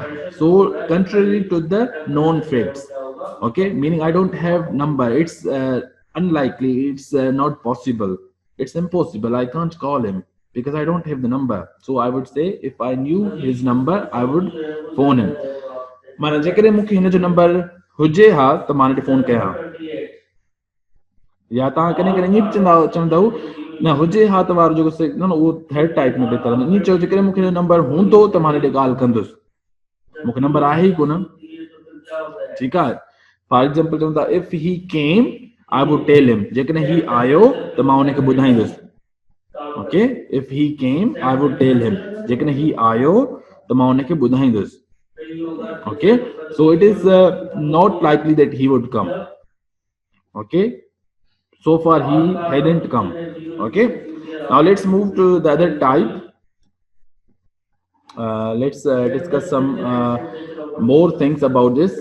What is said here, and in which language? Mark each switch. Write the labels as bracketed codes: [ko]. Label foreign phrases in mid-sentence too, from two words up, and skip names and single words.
[en] So contrary to the known facts. Okay, meaning I don't have number. It's unlikely. It's not possible. It's impossible. I can't call him because I don't have the number. So I would say, if I knew his number, I would phone him. [sd] माना जेकॾहिं मूंखे हिन जो नंबर हुजे हा त मां हिन खे फोन कयां हा। या तव्हां कॾहिं कॾहिं ईअं बि चवंदव न हुजे हा त वारो जेको न उहो [en] third type [sd] में बहितर आहे। ईअं चओ जेकॾहिं मूंखे नंबर हूंदो त मां हिन ॻाल्हि कंदुसि। मूंखे नंबर आहे ई कोन। ठीकु आहे। [en] for example [sd] चवंदा [en] if he came I would tell him, [sd] जेकॾहिं ही आयो त मां हुनखे ॿुधाईंदुसि। [en] okay, if he came I would tell him, [sd] जेकॾहिं ही आयो त मां हुनखे ॿुधाईंदुसि। [en] Okay, so it is not likely that he would come. Okay, so far he hadn't come. Okay, now let's move to the other type. Let's discuss some more things about this.